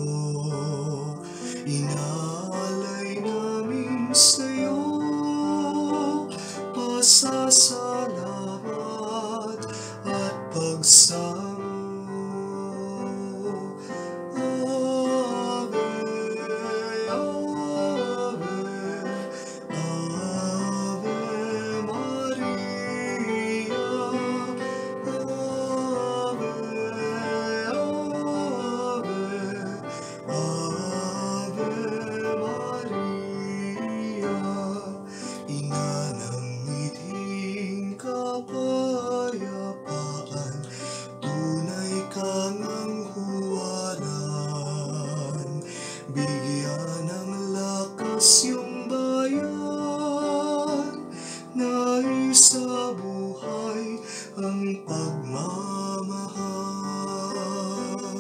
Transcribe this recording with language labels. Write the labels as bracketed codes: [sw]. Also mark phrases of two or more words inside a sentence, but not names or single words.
[tl] Inaalay namin sa'yo pasasalamat at pag magsamo. [la] Ave, Ave, Ave Maria. Ave, Ave, Ave Maria. [tl] Ina ng mithing kapayapaan, tunay kang ang huwaran. Bigyan ng lakas yung bayan, nais sa buhay ang pagmamahal.